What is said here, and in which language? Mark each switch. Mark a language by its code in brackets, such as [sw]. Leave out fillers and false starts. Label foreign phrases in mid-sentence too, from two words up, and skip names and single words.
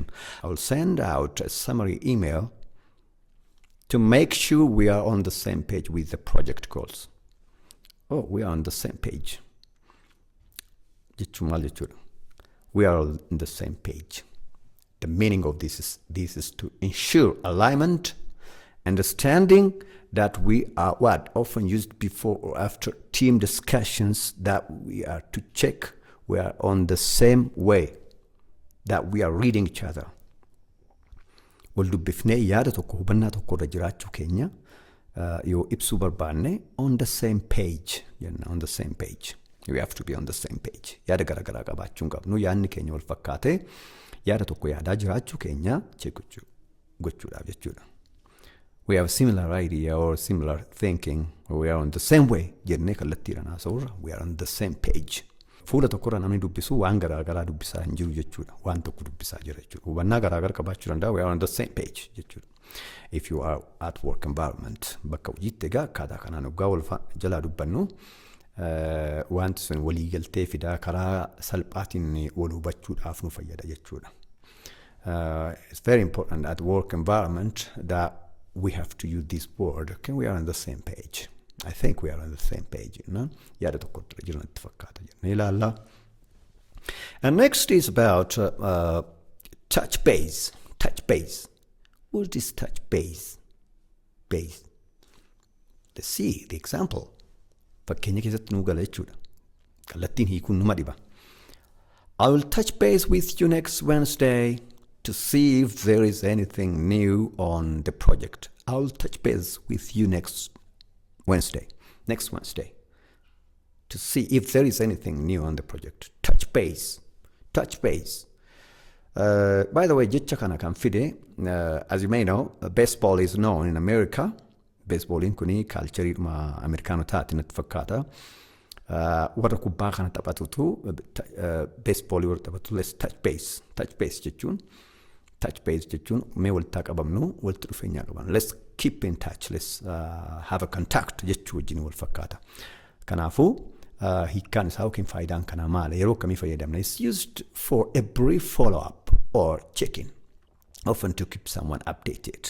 [en] I will send out a summary email to make sure we are on the same page with the project goals. Oh, we are on the same page. We are on the same page. The meaning of this is to ensure alignment, understanding that we are often used before or after team discussions, that we are to check we are on the same way, that we are reading each other. [om] Wal dubbifnee yaada tokko hubannaa tokko irra jiraachuu keenya yoo ibsuu barbaanne [en] on the same page [om] jenna. [en] On the same page. We have to be on the same page. [om] Yaada garaagaraa qabaachuu hin qabnu. Yaadni keenya wal fakkaatee yaada tokko yaadaa jiraachuu keenya gochuudhaaf jechuudha. [en] We have a similar idea or similar thinking. We are on the same way. [om] Jennee kallattiidhaan haasa'urra [en] we are on the same page. [om] Fuula tokkorra namni dubbisu waan garaagaraa dubbisaa hin jiru jechuudha. Waan tokko dubbisaa jira jechuudha. Hubannaa garaagara qabaachuu danda'a. [en] We are on the same page jechuudha. If you are at work environment, [om] bakka hojiitti egaa akkaataa kanaan waggaa wal jalaa dubbannu wanti sun waliigaltee fidaa karaa salphaatiin wal hubachuudhaaf nu fayyada jechuudha. [en] It's very important at work environment that we have to use this word. Okay, we are on the same page. I think we are on the same page. [om] Yaada tokko irra jiru natti fakkaata jennee ilaalla. [en] And next is about touch base. Touch base. What is touch base? Base. Let's see the example. [om] Fakkeenya keessatti nuu gala jechuudha. Kallattiin hiikuun numa dhiba. [en] I will touch base with you next Wednesday to see if there is anything new on the project. I will touch base with you next Wednesday. To see if there is anything new on the project. Touch base. By the way, [om] jecha kana kan fide, [en] as you may know, baseball is known in America. [om] Baseballiin kuni kaalchariidhuma Ameerikaanotaati natti fakkaata. Warra kubbaa kana taphatutu baseballi warra taphatu [en] let's touch base. Touch base [om] jechuun mee walitti qabamnu walitti dhufeenya qaban. [en] Let's keep in touch. Let's have a contact [om] jechuu wajjin wal fakkaata. Kanaafuu hiikkaan isaa yookiin faayidaan kana maali? Yeroo akkamii fayyadamna? [en] It's used for a brief follow-up or check-in, often to keep someone updated.